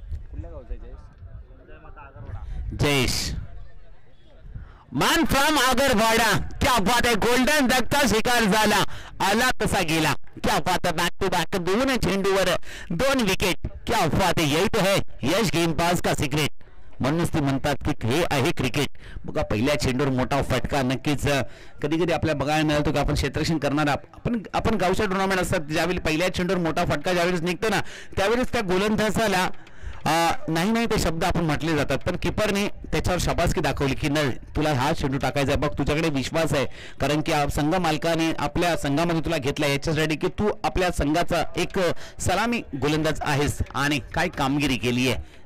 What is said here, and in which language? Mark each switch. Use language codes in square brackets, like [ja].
[mr] कुठल्या गावचा Jayesh? Man from Agarwada. [hi] क्या बात [mr] आहे. गोल्डन डकचा शिकार झाला, आला तसा गेला. [hi] क्या बात है. [mr] बॅक टू बॅक 2 चेंडूवर 2 विकेट. [hi] क्या बात है. यही तो है यश गेंदबाज का सिक्रेट. [mr] म्हणूनच ते म्हणतात की हे आहे क्रिकेट. बघा पहिल्या चेंडूवर मोठा फटका. नक्कीच कधी कधी आपल्याला बघायला मिळतो की आपण क्षेत्ररक्षण करणार आपण गावच्या टुर्नामेंट असतात ज्यावेळी पहिल्या चेंडूवर मोठा फटका ज्यावेळेस निघतो ना त्यावेळेस त्या गोलंदाजाला नाही ते शब्द आपण म्हटले जातात, पण किपरने त्याच्यावर शाबासकी दाखवली की नाही तुला हा चेंडू टाकायचा आहे, बघ तुझ्याकडे विश्वास आहे कारण की संघ मालकाने आपल्या संघामध्ये तुला घेतला याच्यासाठी की तू आपल्या संघाचा एक सलामी गोलंदाज आहेस आणि काय कामगिरी केली आहे.